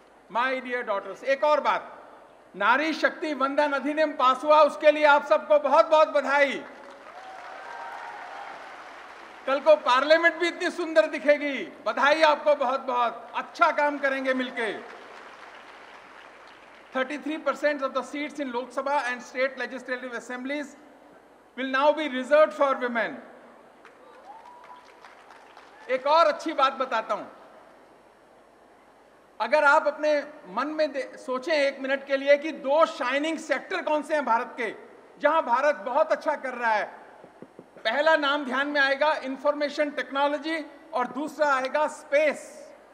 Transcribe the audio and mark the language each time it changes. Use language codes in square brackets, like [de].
[en] my dear daughters, [hi] एक और बात, नारी शक्ति वंदन अधिनियम पास हुआ, उसके लिए आप सबको बहुत बहुत बधाई। कल को पार्लियामेंट भी इतनी सुंदर दिखेगी, बधाई आपको बहुत बहुत, अच्छा काम करेंगे मिलके। [en] 33% of the seats in Lok Sabha and state legislative assemblies will now be reserved for women. [hi] एक और अच्छी बात बताता हूं, अगर आप अपने मन में सोचें एक मिनट के लिए कि दो शाइनिंग सेक्टर कौन से हैं भारत के, जहां भारत बहुत अच्छा कर रहा है, पहला नाम ध्यान में आएगा इंफॉर्मेशन टेक्नोलॉजी और दूसरा आएगा स्पेस।